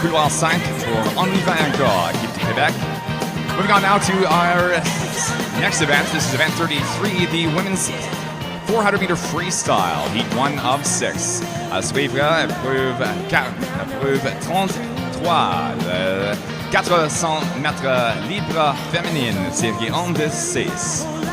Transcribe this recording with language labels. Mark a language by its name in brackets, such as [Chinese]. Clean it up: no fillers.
[French] couloir 5 pour On y va encore, équipe du Québec. [English] Moving on now to our next event. This is event 33, the women's 400-meter freestyle, heat 1 of 6. [French] À suivre, épreuve 33, le 400 mètres libre féminine, série 1 de 6.